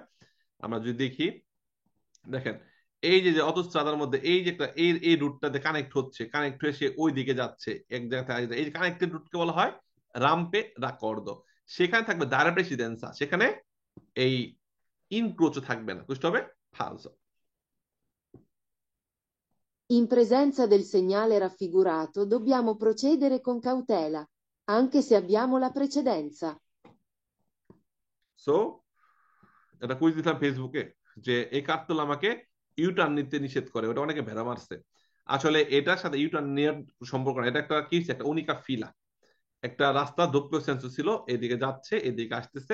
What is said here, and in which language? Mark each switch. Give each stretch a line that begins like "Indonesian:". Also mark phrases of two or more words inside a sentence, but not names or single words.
Bangla: আমরা যদি দেখি, দেখেন এই যে অটোস্ট্রাদার মধ্যে এই যে একটা এই রুটটাতে কানেক্ট হচ্ছে, কানেক্ট হয়ে সে ওই দিকে যাচ্ছে এক জায়গা থেকে আরেক জায়গায়। এই কানেক্টেড রুটকে বলা হয়
Italian: rampe raccordo.
Bangla: সেখানে থাকবে
Italian: dare precedenza,
Bangla: সেখানে এই ইনক্রোচও থাকবে না, বুঝতে হবে ফালসো।
Italian: In presenza del segnale raffigurato dobbiamo procedere con cautela, anche se abbiamo la precedenza.
Bangla: সো এটা কুইজ দিলাম ফেসবুকে, যে এই কার্তুল আমাকে ইউটার্ন নিতে নিষেধ করে, ওটা অনেকে ভেড়া মারছে। আসলে এটার সাথে ইউটার্ন নেওয়ার সম্পর্ক না, এটা একটা কি, একটা
Italian: unica fila,
Bangla: একটা রাস্তা
Italian: doppio senso
Bangla: ছিল, এদিকে যাচ্ছে এদিকে আসতেছে।